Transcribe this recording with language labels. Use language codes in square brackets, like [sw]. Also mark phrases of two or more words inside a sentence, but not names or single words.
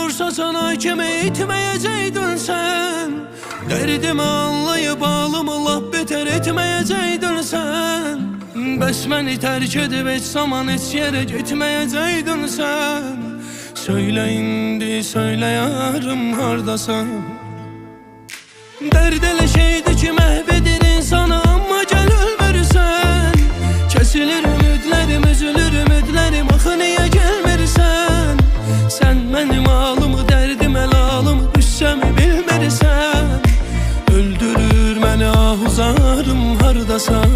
[tr] sana kimi etmeyeceydin sen. Derdimi anlayıp ağlımı laf beter etmeyeceydin sen. Bəs məni terk edip hiç zaman hiç yere gitmeyeceydin sen. [az] Söyle indi söyle yarım hardasan. Derd elə şeydi ki məhvedir insanı, amma gəl ölmürsən. Kesilir ümidlərim, üzülür ümidlərim, axı niyə gəlmirsən? Sən mənim halımı, dərdim əlalımı, düşsəmi bilmirsən? Öldürür məni ahuzarım hardasan.